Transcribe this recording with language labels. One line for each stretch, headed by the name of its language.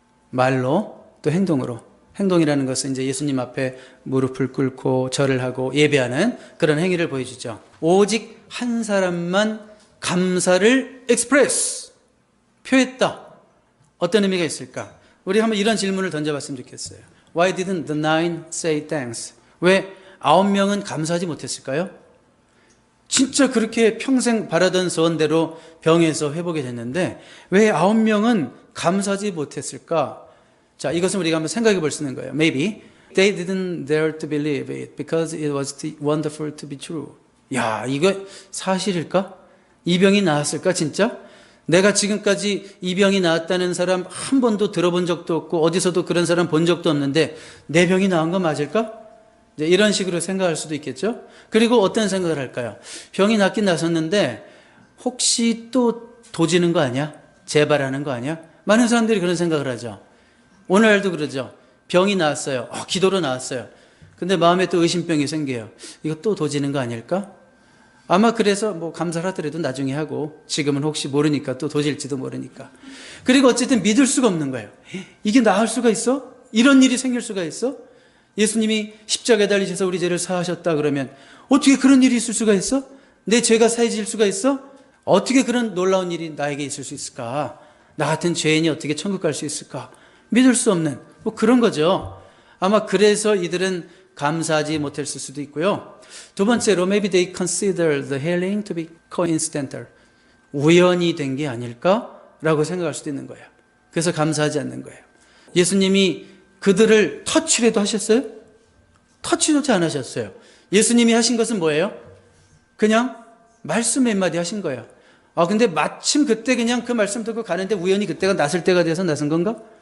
Korean: 말로 또 행동으로. 행동이라는 것은 이제 예수님 앞에 무릎을 꿇고 절을 하고 예배하는 그런 행위를 보여주죠. 오직 한 사람만 감사를 익스프레스, 표했다. 어떤 의미가 있을까? 우리 한번 이런 질문을 던져봤으면 좋겠어요.
English: Why didn't the 9 say thanks?
Korean: 왜 9명은 감사하지 못했을까요? 진짜 그렇게 평생 바라던 소원대로 병에서 회복이 됐는데 왜 9명은 감사하지 못했을까? 자, 이것은 우리가 한번 생각해 볼 수 있는 거예요.
English: Maybe they didn't dare to believe it because it was wonderful to be true.
Korean: 야, 이거 사실일까? 이 병이 나았을까 진짜? 내가 지금까지 이 병이 나았다는 사람 한 번도 들어본 적도 없고 어디서도 그런 사람 본 적도 없는데 내 병이 나은 거 맞을까? 이제 이런 식으로 생각할 수도 있겠죠. 그리고 어떤 생각을 할까요? 병이 낫긴 나섰는데 혹시 또 도지는 거 아니야? 재발하는 거 아니야? 많은 사람들이 그런 생각을 하죠. 오늘도 그러죠. 병이 나았어요. 기도로 나았어요. 근데 마음에 또 의심병이 생겨요. 이거 또 도지는 거 아닐까? 아마 그래서 뭐 감사를 하더라도 나중에 하고 지금은 혹시 모르니까 또 도질지도 모르니까. 그리고 어쨌든 믿을 수가 없는 거예요. 이게 나을 수가 있어? 이런 일이 생길 수가 있어? 예수님이 십자가에 달리셔서 우리 죄를 사하셨다 그러면 어떻게 그런 일이 있을 수가 있어? 내 죄가 사해질 수가 있어? 어떻게 그런 놀라운 일이 나에게 있을 수 있을까? 나 같은 죄인이 어떻게 천국 갈 수 있을까? 믿을 수 없는 뭐 그런 거죠. 아마 그래서 이들은 감사하지 못했을 수도 있고요. 두 번째로
English: maybe they consider the healing to be coincidental.
Korean: 우연이 된 게 아닐까라고 생각할 수도 있는 거예요. 그래서 감사하지 않는 거예요. 예수님이 그들을 터치라도 하셨어요? 터치조차 안 하셨어요. 예수님이 하신 것은 뭐예요? 그냥 말씀 몇 마디 하신 거예요. 근데 마침 그때 그냥 그 말씀 듣고 가는데 우연히 그때가 낫을 때가 돼서 낫은 건가?